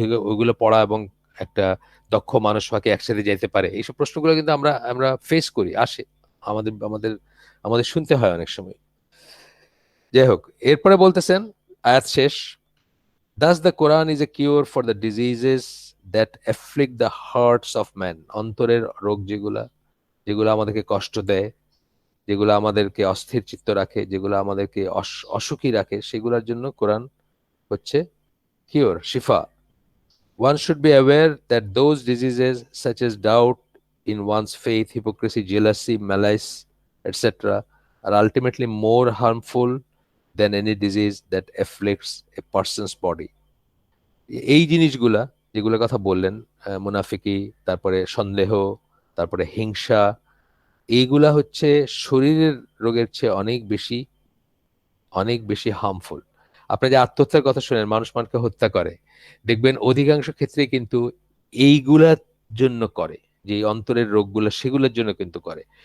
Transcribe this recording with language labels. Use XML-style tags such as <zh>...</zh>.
<bn>ওইগুলো পড়া এবং একটা দক্ষ মানুষ ফাঁকে একসাথে যেতে পারে, এইসব প্রশ্নগুলো কিন্তু আমরা আমরা ফেস করি, আসে, আমাদের আমাদের আমাদের শুনতে হয় অনেক সময়। যাই হোক, এরপরে বলতেছেন, আয়াত শেষ,</bn> <en>Thus the Quran is a cure for the diseases that afflict the hearts of man.</en> <bn>অন্তরের রোগ যেগুলা, যেগুলো আমাদেরকে কষ্ট দেয়, যেগুলো আমাদেরকে অস্থির চিত্ত রাখে, যেগুলো আমাদেরকে অসুখী রাখে, সেগুলোর জন্য কোরআন হচ্ছে cure, Shifa.</bn> <en>One should be aware that those diseases such as doubt in one's faith, hypocrisy, jealousy, malice, etc. are ultimately more harmful than any disease that afflicts a person's body.</en> <bn>এই জিনিসগুলা যেগুলোর কথা বললেন, মুনাফিকি, তারপরে সন্দেহ, তারপরে হিংসা, এইগুলা হচ্ছে শরীরের রোগের চেয়ে অনেক বেশি হার্মফুল। আপনি যে আত্মহত্যার কথা শুনেন, মানুষ মানুষকে হত্যা করে, দেখবেন অধিকাংশ ক্ষেত্রে কিন্তু এইগুলার জন্য করে, যে এই অন্তরের রোগগুলো সেগুলোর জন্য কিন্তু করে।</bn>